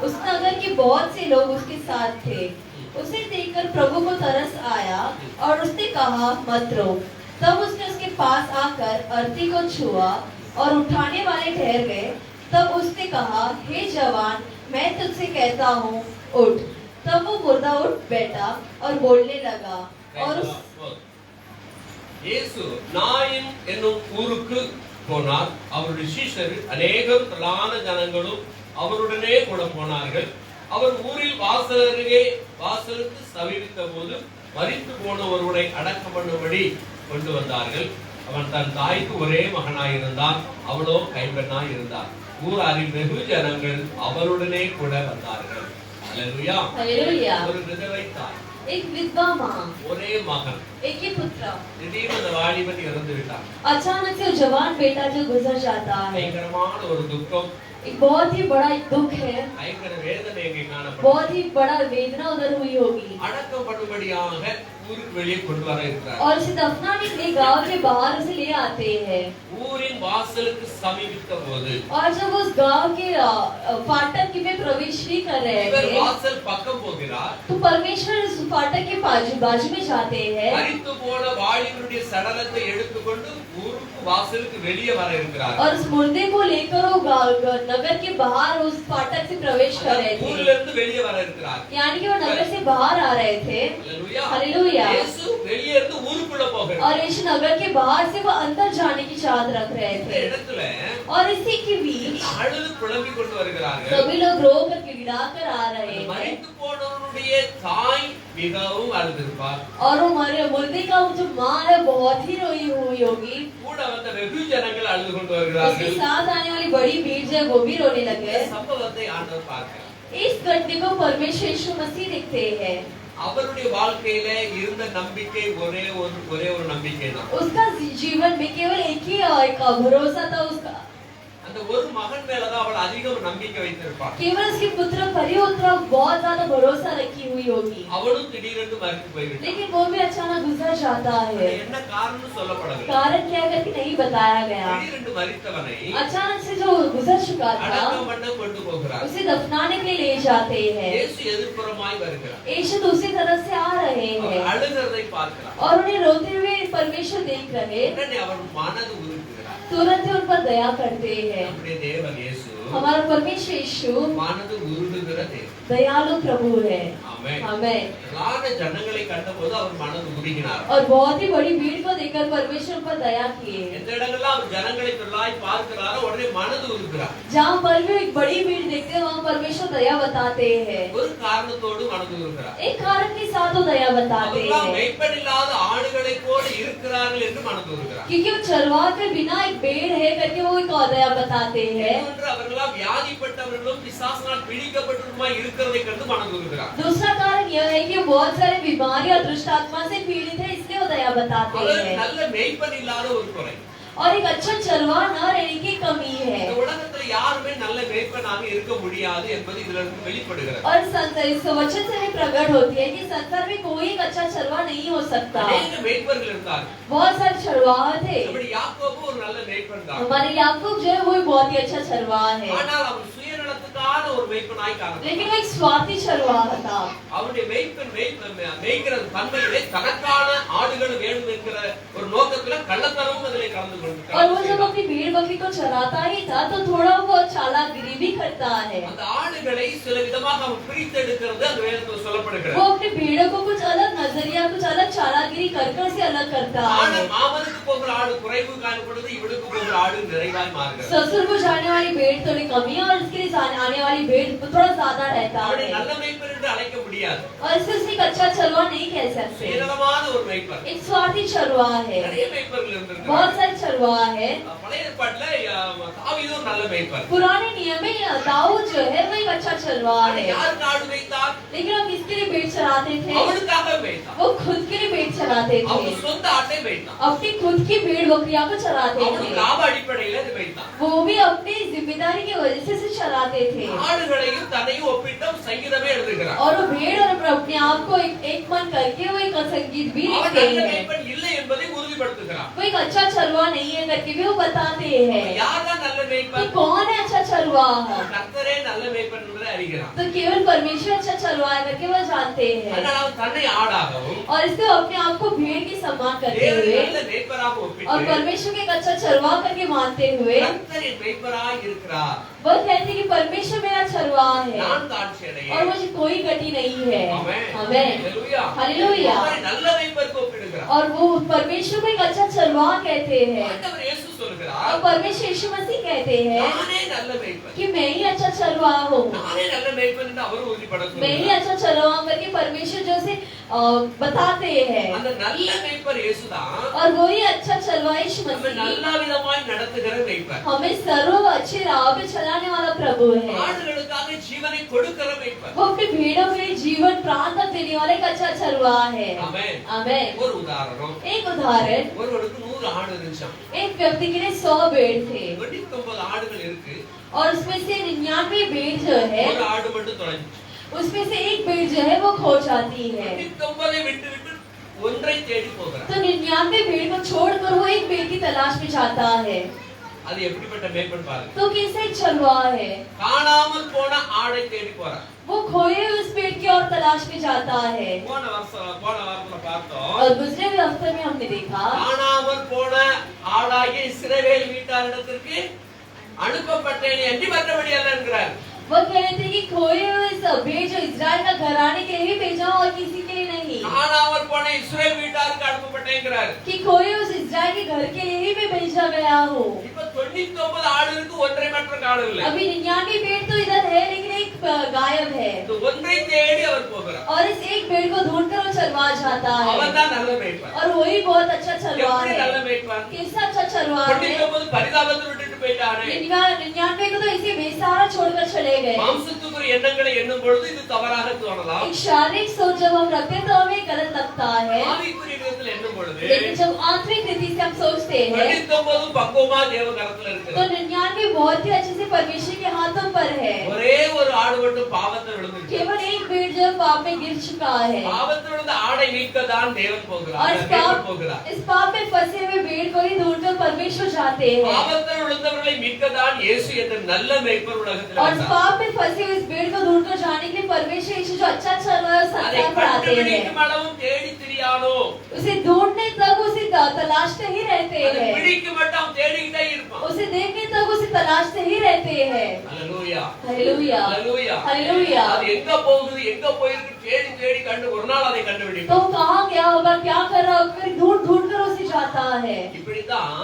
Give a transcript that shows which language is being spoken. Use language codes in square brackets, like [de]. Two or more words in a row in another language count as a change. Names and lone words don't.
[hi] उस नगर के बहुत से लोग उसके साथ थे। उसे देखकर प्रभु को तरस आया और उसने कहा, मत रो। तब उसने उसके पास आकर अर्थी को छुआ और उठाने वाले ठहर गए। तब उसने कहा, हे जवान, मैं तुझसे कहता हूँ, उठ। तब वो मुर्दा उठ बैठा और बोलने लगा। और उस [ta] இயேசு நாயின் என்னும் ஊருக்கு போனார். அவருடைய சீஷர்கள் அநேகம் திரளான ஜனங்களும் அவருடனே கூட போனார்கள். அவர் ஊரில் வாசலுக்கு சமீபித்த போது மரித்து போன ஒருவனை அடக்கம் பண்ணும்படி கொண்டு வந்தார்கள். அவன் தன் தாய்க்கு ஒரே மகனாயிருந்தான், அவளோ கைம்பெண்ணாய் இருந்தார். ஊராரில் வெகு ஜனங்கள் அவருடனே கூட வந்தார்கள். அல்லேலூயா. [hi] हालेलुया। [ta] ஒரு விதவை தாய், [hi] एक विधवा माँ, [ta] ஒரே மகன், [hi] एक ही पुत्र। [ta] திடீர்னு அந்த வாலிபன் இறந்து விட்டான். [hi] अचानक से वो जवान बेटा जो गुजर जाता है, [ta] பயங்கரமான ஒரு துக்கம், [hi] एक बहुत ही बड़ा एक दुख है, [ta] பயங்கர வேதனை இங்கே காணப்படும். [hi] बहुत ही बड़ा वेदना उधर हुई होगी। [ta] அடக்கம் பண்ணும்படியாக ஊருக்கு வெளியே கொண்டு வர இருக்கிறார். [hi] और उसे दफनाने के लिए गांव के बाहर उसे ले आते हैं। [ta] ஊரின் வாசலுக்கு சமீபித்த போது [hi] और जब उस गांव के फाटक में प्रवेश भी कर रहे [ta] இவர் [hi] थे, [ta] வாசல் பக்கம் போகிறார். [hi] तो परमेश्वर उस फाटक के बाजू में जाते हैं [ta] மரித்து போன வாலிபனுடைய சடலத்தை எடுத்துக்கொண்டு ஊருக்கு வாசலுக்கு வெளியே வர இருக்கிறார். [hi] और उस मुर्दे को लेकर वो नगर के बाहर उस फाटक से प्रवेश कर रहे [ta] ஊர்ல [hi] थे, [ta] இருந்து வெளியே வர இருக்கிறார். [hi] यानी कि वो नगर से बाहर आ रहे थे। [ta] அல்லேலூயா. [hi] हालेलुया। [ta] இயேசு வெளியே இருந்து ஊருக்குள்ள போகிறார். [hi] और यीशु नगर के बाहर से वो अंदर जाने की चाहत रख रहे [ta] இந்த [hi] थे। [ta] இடத்துல [hi] और इसी के बीच [ta] அழுது புலம்பிக் கொண்டு வருகிறார்கள். [hi] सभी लोग रो कर गिड़ा कर आ रहे हैं। [ta] மரித்து போனவனுடைய தாய் மிகவும் அழுதிருப்பார். [hi] और वो मुर्दे का जो माँ है बहुत ही रोई हुई होगी। [ta] கூட வந்த வெகு ஜனங்கள் அழுது கொண்டு [hi] उसके [ta] வருகிறார்கள். [hi] साथ आने वाली बड़ी भीड़ जो है वो भी रोने [ta] இந்த [hi] लगे। [ta] சம்பவத்தை ஆண்டவர் பார்க்கிறார். [hi] इस घटने को परमेश्वर यीशु मसीह देखते हैं। [ta] அவருடைய வாழ்க்கையில இருந்த நம்பிக்கை ஒரே ஒரு நம்பிக்கை தான். [hi] उसका जीवन में केवल एक ही एक भरोसा था उसका, [ta] அந்த ஒரு மகன் மேலதான் அவள் அதிகம் நம்பிக்கை வைத்திருப்பாள். [hi] केवल उसके पुत्र परिपुत्र बहुत ज्यादा भरोसा रखी हुई होगी। [ta] அவளும் திடீரென்று மரித்து போய்விட்டாள். [hi] लेकिन वो भी अचानक गुजर जाता है। [ta] என்ன காரணம் சொல்லப்படவில்லை. [hi] कारण क्या करके नहीं बताया गया। [ta] திடீரென்று மரித்தவனை [hi] अचानक से जो गुजर चुका था [ta] அடக்கம் பண்ண கொண்டு போகிறார். [hi] उसे दफनाने के लिए ले जाते हैं। [ta] இயேசு எதிர்ப்புறமாய் வருகிறார். [hi] यीशु दूसरी तरफ से आ रहे [ta] அவர் [hi] हैं [ta] அழுகிறதை பார்க்கிறார். [hi] और उन्हें रोते हुए परमेश्वर देख रहे, [ta] உடனே அவர் மனது உருகுகிறார். [hi] तुरंत ही उन पर दया करते हैं। [ta] நம்முடைய தேவன் இயேசு [hi] हमारा परमेश्वर यीशु [ta] மனது உருகுகிற தேவன். [hi] दयालु प्रभु है। [ta] ஆமென். [hi] हमें [ta] திரளான ஜனங்களை கண்டபோது அவர் மனது உருகினார். [hi] और बहुत ही बड़ी भीड़ को देखकर परमेश्वर पर दया किए। [ta] எந்த இடங்கள்லாம் அவர் ஜனங்களை திரளாய் பார்க்கிறாரோ உடனே மனது உருகுகிறார். [hi] जहाँ पर भी एक बड़ी भीड़ देखते हैं वहाँ परमेश्वर दया बताते हैं। [ta] ஒரு காரணத்தோடு மனது உருகுகிறார். [hi] एक कारण के साथ वो दया बताते [ta] அவர்களாம் [hi] हैं, [ta] மெய்ப்பன் இல்லாத ஆடுகளை போல இருக்கிறார்கள் என்று மனது உருகுகிறார். [hi] क्योंकि वो चरवाह के बिना एक भेड़ है करके वो एक दया बताते हैं। [ta] இன்னொன்று அவர்களாம் வியாதிப்பட்டவர்களும் பிசாசினால் பிடிக்கப்பட்டவருமாய் இருக்கிறதை கண்டு மனது உருகுகிறார். [hi] दूसरा कारण यह है कि बहुत सारे बीमारी और दुष्ट आत्मा से पीड़ित है, इसलिए वो दया बताते [ta] அவர் [hi] हैं। [ta] நல்ல மெய்ப்பன் இல்லாத ஒரு குறை. [hi] और एक अच्छा चरवाह न रहने की कमी है। [ta] இந்த உலகத்துல யாருமே நல்ல மெய்ப்பனாக இருக்க முடியாது என்பது இதுல இருந்து வெளிப்படுகிறது. [hi] और इस वचन से भी प्रकट होती है कि संसार में कोई एक अच्छा चरवाह नहीं हो सकता। [ta] அநேக மெய்ப்பர்கள் இருந்தார். [hi] बहुत सारे चरवाह थे। [ta] நம்முடைய யாக்கோபு ஒரு நல்ல மெய்ப்பன் தான். [hi] हमारे याकूब जो है वो भी बहुत ही अच्छा चरवाह है, [ta] ஆனால் அவர் சுயநலத்துக்கான ஒரு மெய்ப்பனாய் காணப்பட்டார். [hi] लेकिन वो एक स्वार्थी चरवाह था। [ta] அவருடைய மேய்க்கிற தன்மையிலே தனக்கான ஆடுகள் வேண்டும் என்கிற ஒரு நோக்கத்துல கள்ளத்தனமும் அதிலே கலந்து [hi] और वो जब [ta] கொண்டு [hi] अपनी भेड़ बकरी को चराता ही था तो थोड़ा वो चालागिरी भी करता है। [ta] அந்த ஆடுகளை சில விதமாக அவன் பிரித்தெடுக்கிறது அந்த வேதத்தில் சொல்லப்படுகிறது. [hi] वो अपनी भेड़ों को कुछ अलग नजरिया कुछ अलग चालागिरी कर से अलग करता है। [ta] அவனுக்கு போகிற ஆடு குறைவு காணப்படுது, இவனுக்கு போகிற ஆடு நிறைவாய் மாறுகிறது. [hi] ससुर को जाने वाली भेड़ थोड़ी कमी है और उसके लिए आने वाली भेड़ थोड़ा ज्यादा रहता [ta] அவனை [hi] है। [ta] நல்ல மேய்ப்பன் என்று அழைக்க முடியாது. [hi] और इसे उसने एक अच्छा चरवाह नहीं कह सकते, [ta] சுயநலமான ஒரு மேய்ப்பன். [hi] एक स्वार्थी चरवाह है। [ta] நிறைய மேய்ப்பர்கள் [hi] बहुत [ta] இருந்திருக்கிறார்கள். [hi] सारे चरवाह है। [ta] பழைய ஏற்பாட்டுல தாவீது ஒரு நல்ல மேய்ப்பன். [hi] पुराने नियम में दाऊद जो है वो एक अच्छा चरवाह है, [ta] யாருக்கு ஆடு மேய்த்தார்? [hi] लेकिन वो किसके लिए भेड़ चराते थे? [ta] அவனுக்காக மேய்த்தான். [hi] वो खुद के लिए भेड़ चराते थे, [ta] அவன் சொந்த ஆட்டை மேய்த்தான். [hi] अपनी खुद की भेड़ बकरियां को चराते [ta] அவனுக்கு [hi] थे। [ta] லாப அடிப்படையில அது மேய்த்தான். [hi] वो भी अपनी जिम्मेदारी की वजह से चराते थे। [ta] ஆடுகளையும் தன்னையும் ஒப்பிட்டு சங்கீதமே எழுதுகிறார். [hi] और वो भेड़ और अपने आप को एक मन करके वो एक संगीत भी [ta] அவன் [hi] लिखते [ta] நல்ல [hi] हैं। [ta] மேய்ப்பன் இல்லை என்பதை உறுதிப்படுத்துகிறார். உறுதிப்படுத்துகிறான். [hi] वो एक अच्छा चरवाहा नहीं है करके भी वो बताते हैं [ta] யார்தான் நல்ல [hi] कि [ta] மேய்ப்பன்? [hi] कौन है अच्छा चरवाहा। [ta] கர்த்தரே நல்ல மேய்ப்பன் என்பதை அறிகிறான். [hi] तो केवल परमेश्वर अच्छा चरवाहा है करके वो जानते हैं [ta] அதனால அவன் தன்னை ஆடாகவும் [hi] और इससे अपने आप को भेड़ की समान करते [ta] தேவனை [hi] हुए [ta] நல்ல மேய்ப்பராக [hi] और [ta] ஒப்பிட்டு [hi] परमेश्वर के एक अच्छा चरवाहा करके मानते हुए [ta] கர்த்தர் என் மேய்ப்பராய் இருக்கிறார். [hi] वो कहते हैं कि परमेश्वर मेरा चरवाहा है [ta] நான் தாழ்ச்சி [hi] और [ta] அடையேன். [hi] मुझे कोई गति नहीं है। [ta] ஆமென். [hi] आमेन। [ta] ஹalleluya. [hi] हालेलुया। [ta] அவரை நல்ல மேய்ப்பருக்கு ஒப்பிடுகிறார். [hi] और वो परमेश्वर को एक अच्छा चरवाहा कहते हैं [ta] ஆண்டவர் இயேசு [hi] और [ta] சொல்கிறார், [hi] परमेश्वर यीशु मसीह कहते हैं [ta] நானே நல்ல மேய்ப்பன். [hi] कि मैं ही अच्छा चरवाहा हूँ। [ta] நானே நல்ல மேய்ப்பன் என்று அவர் உறுதிப்பட [hi] मैं ही [ta] சொல்கிறார். [hi] अच्छा चरवाहा करके परमेश्वर जो से बताते हैं [ta] அந்த நல்ல மேய்ப்பர் இயேசுதான் [hi] और वही अच्छा चरवाहा यीशु [ta] நம்மை [hi] मसीह [ta] நல்ல விதமாய் நடத்துகிற மேய்ப்பர். [hi] हमें सर्व अच्छे राह पे चलाने वाला प्रभु है। [ta] ஆடுகளுக்காக ஜீவனை கொடுக்கிற மேய்ப்பர். [hi] वो अपने भेड़ों के लिए जीवन प्राण तक देने वाला एक अच्छा चरवाहा है। [ta] ஆமென். [hi] आमेन। [ta] ஒரு உதாரணம், [hi] एक उदाहरण, [ta] ஒருவருக்கு 100 ஆடு இருந்துச்சாம். [hi] एक व्यक्ति के लिए 100 भेड़ थे [ta] 99 ஆடுகள் இருக்கு, [hi] और उसमें से 99 भेड़ जो है [ta] ஒரு ஆடு மட்டும் தொலைஞ்சிச்சு. [hi] उसमें से एक भेड़ जो है वो खो जाती है। [ta] 99 விட்டு விட்டு ஒன்றை தேடி போகிறார். [hi] तो 99 भेड़ को छोड़कर वो एक भेड़ की तलाश में जाता है। [ta] அது எப்படிப்பட்ட மேய்ப்பன் பாருங்க. [hi] तो कैसे एक चरवाहा है, [ta] காணாமல் போன ஆடை தேடி போறார். [hi] वो खोए उस भेड़ की और तलाश में जाता है। [ta] போன வாரத்துல பார்த்தோம், [hi] और दूसरे भी हफ्ते में हमने देखा [ta] காணாமல் போன ஆடாகிய இஸ்ரவேல் வீட்டாரிடத்திற்கு அனுப்பப்பட்டேன் என்று மற்றபடி அல்ல என்கிறார். [hi] वो कह रहे थे कि खोए हुए इस भेड़ जो इजराइल का घराने के लिए ही भेजा और किसी के लिए नहीं, [ta] காணாமல் போன இஸ்ரவேல் வீட்டாருக்கு அனுப்பப்பட்டேங்கிறார். [hi] कि खोए उस इजराइल के घर के लिए ही मैं भेजा गया हूँ। [ta] இப்ப 99 ஆடு இருக்கு, ஒன்றை மற்ற காடு இல்லை. [hi] अभी 99 भेड़ तो इधर है लेकिन एक गायब है [ta] இந்த ஒன்றை தேடி அவர் போகிறார். [hi] और इस एक भेड़ को ढूंढकर वो चरवाहा जाता है [ta] அவன் தான் நல்ல மேய்ப்பன். [hi] और वही बहुत अच्छा चरवाहा [ta] எப்படி நல்ல [hi] है। [ta] மேய்ப்பன்? [hi] कैसा अच्छा चरवाहा है। [ta] 99 பரிதாபத்தை விட்டுட்டு போயிட்டானே. [hi] 99 को तो इसी बेसहारा छोड़कर चले गए। [ta] மாம்சத்துக்குரிய எண்ணங்களை எண்ணும் பொழுது இது தவறாக தோணலாம். [hi] एक शारीरिक सोच जब हम रखते हैं तो हमें गलत लगता है, [ta] ஆவிக்குரிய விதத்தில் எண்ணும் பொழுது [hi] लेकिन जब आंतरिक रीति से हम सोचते हैं [ta] 99 பக்குவமா தேவ கரத்துல [hi] तो [ta] இருக்குது. [hi] 99 बहुत ही अच्छे से परमेश्वर के हाथों पर है। [ta] ஒரே ஒரு ஆடு மட்டும் பாவத்தில் விழுந்துச்சு. [hi] केवल एक भेड़ जो पाप में गिर चुका है [ta] பாவத்தில் விழுந்த ஆடை மீட்கதான் தேவன் போகிறார். [hi] और [ta] தேவன் போகிறார். [hi] इस पाप में फंसे हुए भेड़ को ही ढूंढकर परमेश्वर जाते हैं [ta] பாவத்தில் விழுந்தவர்களை மீட்கதான் இயேசு என்ற நல்ல மேய்ப்பர் உலகத்தில் [hi] और इस [ta] வந்தார். [hi] पाप में फंसे हुए इस भेड़ को ढूंढकर जाने के लिए परमेश्वर यीशु जो अच्छा चल रहा है [ta] அதை [hi] संसार पर आते हैं। [ta] கண்டுபிடிக்கும் அளவும் தேடி திரியானோ, [hi] उसे ढूंढने तक उसे तलाशते ही रहते [ta] அதை [hi] हैं, [ta] பிடிக்க மட்டும் தேடிக்கிட்டே இருப்பான். [hi] उसे देखने तक उसे तलाशते ही रहते हैं। [ta] அல்லேலூயா. [hi] हालेलुया [ta] அல்லேலூயா. [hi] हालेलुया। [ta] அது எங்க போகுது, எங்க போயிருக்கு தேடி தேடி கண்டு ஒரு நாள் அதை [hi] तो [ta] கண்டுபிடிப்பான். [hi] कहाँ गया होगा, क्या कर रहा होगा, फिर ढूंढ ढूंढ कर उसे जाता है। [ta] இப்படித்தான்